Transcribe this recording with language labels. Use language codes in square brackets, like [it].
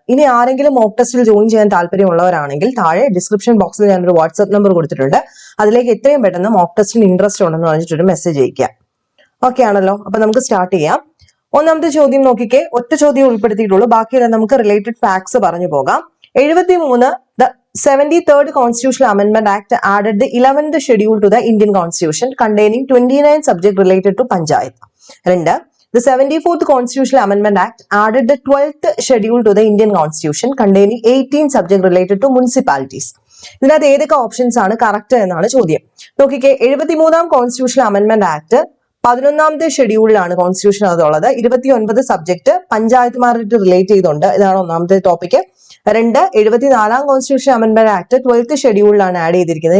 [ml] ഇനി ആരെങ്കിലും മോക്ക് ടെസ്റ്റിൽ ജോയിൻ ചെയ്യാൻ താല്പര്യമുള്ളവരാണെങ്കിൽ താഴെ ഡിസ്ക്രിപ്ഷൻ ബോക്സിൽ ഞാനൊരു വാട്സ്ആപ്പ് നമ്പർ കൊടുത്തിട്ടുണ്ട്. അതിലേക്ക് എത്രയും പെട്ടെന്ന് മോക്ക് ടെസ്റ്റിൽ ഇൻട്രസ്റ്റ് ഉണ്ടെന്ന് പറഞ്ഞിട്ടൊരു മെസ്സേജ് അയക്കുക. ഓക്കെ ആണല്ലോ? അപ്പൊ നമുക്ക് സ്റ്റാർട്ട് ചെയ്യാം. ഒന്നാമത്തെ ചോദ്യം നോക്കിക്കേ, ഒറ്റ ചോദ്യം ഉൾപ്പെടുത്തിയിട്ടുള്ളൂ. ബാക്കിയെല്ലാം നമുക്ക് റിലേറ്റഡ് ഫാക്ട്സ് പറഞ്ഞു പോകാം. [en] 73 the 73rd Constitutional Amendment Act added the 11th schedule to the Indian Constitution containing 29 subjects related to Panchayat. 2. The 74th Constitutional Amendment Act added the 12th schedule to the Indian Constitution containing 18 subjects related to municipalities. [ml] ഇതിനകത്ത് ഏതൊക്കെ options ആണ് correct എന്നാണ് ചോദ്യം. നോക്കിക്കേ, 73ാം constitutional amendment act 11ാമത്തെ ഷെഡ്യൂളിലാണ് constitution അതുള്ളത്. 29 subject പഞ്ചായത്തുമാരായിട്ട് relate ചെയ്തുണ്ട്. ഇതാണ് ഒന്നാമത്തെ topic. 2. 74ാം constitution amendment act 12th ഷെഡ്യൂളിലാണ് add ചെയ്തിരിക്കുന്നത്.